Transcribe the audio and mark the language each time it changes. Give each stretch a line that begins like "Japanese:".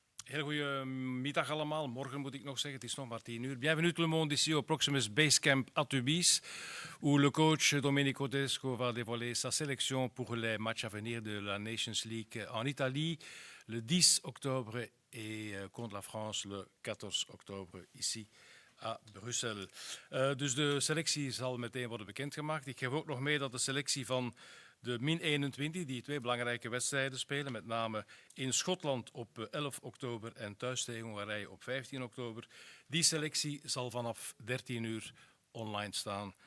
Dutch: Heel goede middag allemaal. Morgen moet ik nog zeggen, het is nog maar 10 uur.
French: Bienvenue tout le monde ici au Proximus Basecamp à Tubize, où le coach Domenico Tedesco va dévoiler sa sélection pour les matchs à venir de la Nations League en Italie, le 10 octobre et contre la France le 14 octobre ici à Brussel.
Dutch: Dus de selectie zal meteen worden bekendgemaakt. Ik geef ook nog mee dat de selectie van de min-21, die 2 belangrijke wedstrijden spelen, met name in Schotland op 11 oktober en thuis tegen Hongarije op 15 oktober. Die selectie zal vanaf 13 uur online staan.